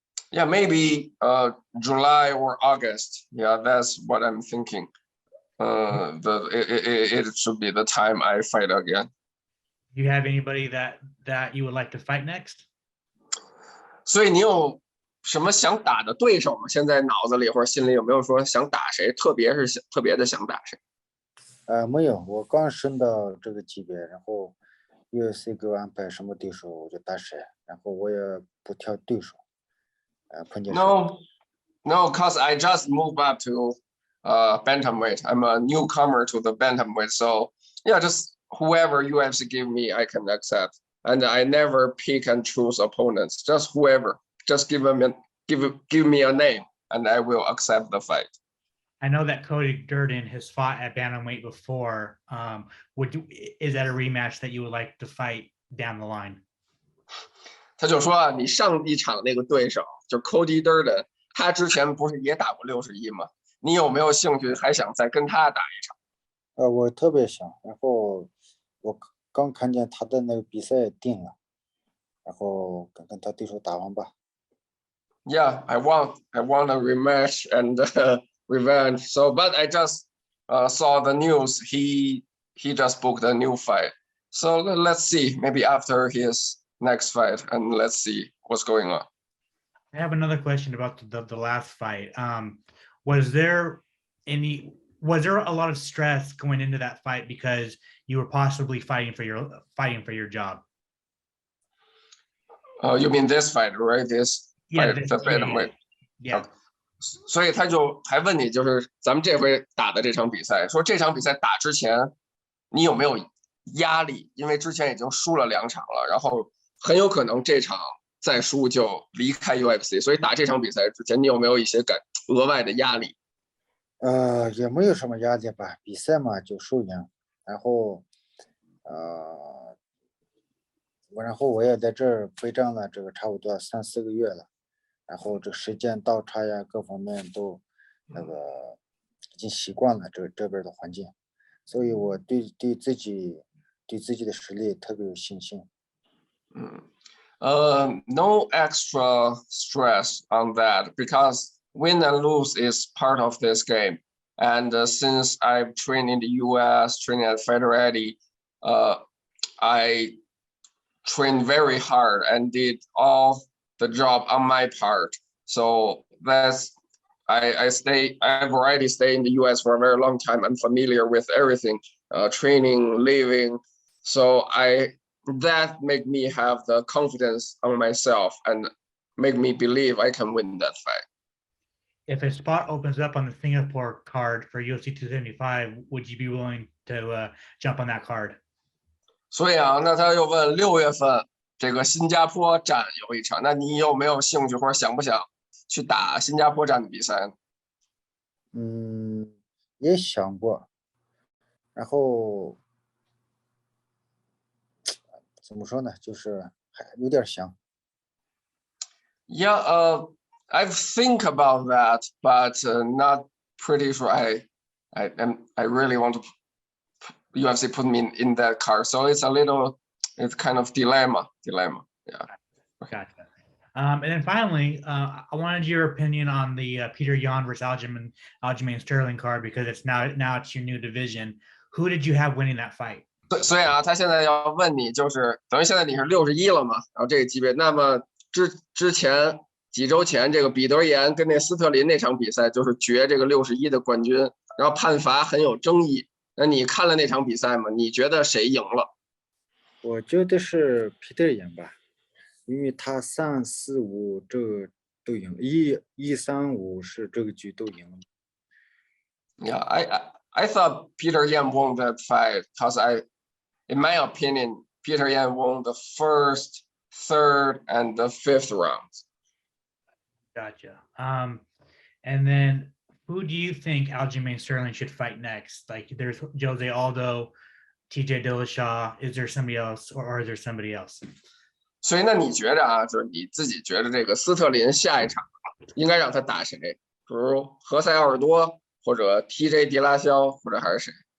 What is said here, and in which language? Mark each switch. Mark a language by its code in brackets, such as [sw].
[en] Yeah, maybe July or August. Yeah, that's what I'm thinking. It should be the time I fight again. Do you have anybody that you would like to fight next? [zh] 所以你有什么想打的对手吗？现在脑子里或者心里有没有说想打谁？特别的想打谁？没有，我刚升到这个级别，然后 UFC 给我安排什么对手我就打谁，然后我也不挑对手，碰见谁。 [en] No, cause I just moved up to bantamweight. I'm a newcomer to the bantamweight, so yeah, just whoever UFC give me, I can accept. And I never pick and choose opponents. Just whoever. Just give me a name, and I will accept the fight. I know that Cody Durden has fought at bantamweight before. Is that a rematch that you would like to fight down the line? [zh] 他就说啊，你上一场那个对手就 Cody Durden，他之前不是也打过61吗？你有没有兴趣还想再跟他打一场？我特别想，然后我刚看见他的那个比赛定了，然后跟他对手打完吧。 [en] Yeah, I want a rematch and revenge. So, but I just saw the news. He just booked a new fight. So let's see. Maybe after his next fight, and let's see what's going on. I have another question about the last fight. Was there a lot of stress going into that fight because you were possibly fighting for your job? You mean this fight, right? This Yeah, fight, the bantamweight. yeah. [zh] 所以他就还问你，就是咱们这回打的这场比赛，说这场比赛打之前，你有没有压力？因为之前已经输了2场了，然后很有可能这场再输就离开 UFC，所以打这场比赛之前，你有没有一些额外的压力？也没有什么压力吧，比赛嘛就输赢，然后我也在这儿备战了这个差不多3-4个月了，然后这时间倒差呀各方面都已经习惯了这边的环境，所以我对自己的实力特别有信心。 [en] No extra stress on that, because win and lose is part of this game. And since I've trained in the US, training at Federati, I trained very hard and did all the job on my part. So I've already stayed in the US for a very long time. I'm familiar with everything, training, living. So that make me have the confidence on myself and make me believe I can win that fight. If a spot opens up on the Singapore card for UFC 275, would you be willing to jump on that card? [zh] 所以啊，那他又问6月份这个新加坡站有一场，那你有没有兴趣或者想不想去打新加坡站的比赛呢？也想过，然后怎么说呢，就是还有点想。 [en] Yeah, I think about that, but not pretty sure I really want to UFC put me in that card. So it's kind of dilemma. Yeah. Gotcha. And then finally, I wanted your opinion on the Peter Yan versus Aljamain Sterling card because it's now it's your new division. Who did you have winning that fight? [zh] 所以啊，他现在要问你，就是等于现在你是61了嘛，然后这个级别，那么之前几周前这个彼得岩跟那斯特林那场比赛就是决这个61的冠军，然后判罚很有争议。那你看了那场比赛吗？你觉得谁赢了？我觉得是皮特赢吧，因为他3、4、5这个都赢，1、3、5是这个局都赢了。 [en] Yeah, I thought Peter Yan won that fight because in my opinion, Peter Yan won the first, third, and the fifth rounds. Gotcha. And then who do you think Aljamain Sterling should fight next? Like there's Jose Aldo, TJ Dillashaw. Is there somebody else or is there somebody else? [zh] 所以那你觉得啊，就是你自己觉得这个斯特林下一场应该让他打谁？比如何塞奥尔多或者 TJ 迪拉肖，或者还是谁？